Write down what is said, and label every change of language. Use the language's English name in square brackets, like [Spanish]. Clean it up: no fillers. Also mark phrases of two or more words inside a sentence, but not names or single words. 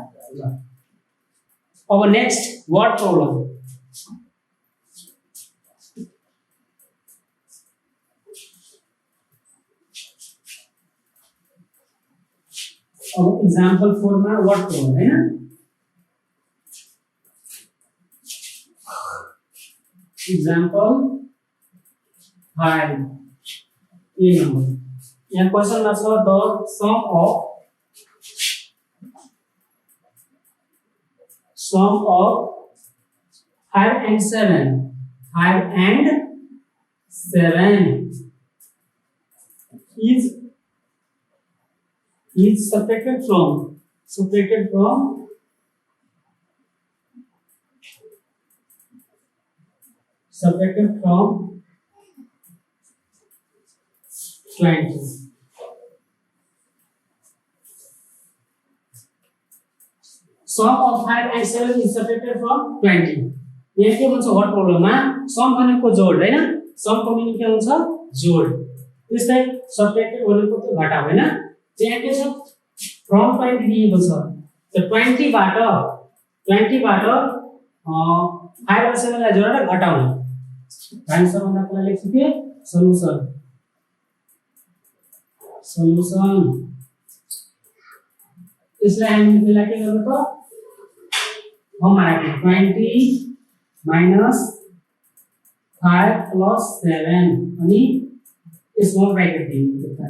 [Nepali] अब [English] next word problem [Nepali] अब एग्जांपल 4 मा [English] word problem [Nepali] हैन एग्जांपल 5 ए नंबर यहाँ क्वेश्चन मा छ [English] the sum of 5 and 7 is subtracted from separated from 20. Sum of 5 and 7 is separated from 20. [Nepali] यहाँ के भन्छ व्हाट प्रब्लममा सम भनेको जोड हैन, समको मिनिङ के हुन्छ जोड, त्यस्तै separated भनेको त्यो घटाउ हैन। यहाँ के छ [English] from 20 [Nepali] दिएको छ, त 20 बाट 5 र 7 लाई जोडेर घटाउने आन्सर भन्दा पहिला लेख्छु के सल्युसन यसलाई हामीले पहिला के गर्नु त हमारा [English] 20 minus 5 plus 7 [Nepali] अनि [English] small bracket [Nepali] दिनु पर्छ।